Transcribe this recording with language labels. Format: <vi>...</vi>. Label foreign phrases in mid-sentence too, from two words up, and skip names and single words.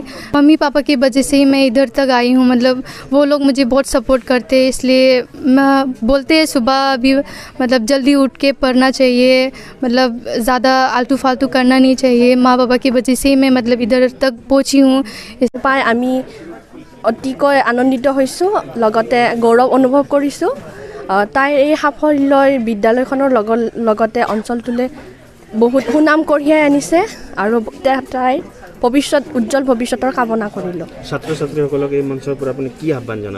<hi>मम्मी पापा की वजह से ही मैं इधर तक आई हूँ। मतलब वो लोग मुझे बहुत सपोर्ट करते हैं, इसलिए मैं बोलते हैं सुबह भी मतलब जल्दी उठ के पढ़ना चाहिए, मतलब ज़्यादा आलतू फालतू करना नहीं चाहिए। माँ बाबा की वजह से ही मैं मतलब इधर तक पहुँची हूँ।</hi> <as>পাই আমি অতিকৈ আনন্দিত হৈছোঁ, লগতে গৌৰৱ অনুভৱ কৰিছোঁ। তাইৰ এই সাফল্যই বিদ্যালয়খনৰ লগতে অঞ্চলটোলৈ বহুত সুনাম কঢ়িয়াই আনিছে আৰু তাইৰ ভৱিষ্যত উজ্জ্বল ভৱিষ্যতৰ কামনা কৰিলোঁ। ছাত্ৰ ছাত্ৰীসকলক এই মঞ্চৰ পৰা আপুনি কি আহ্বান জনাব?</as>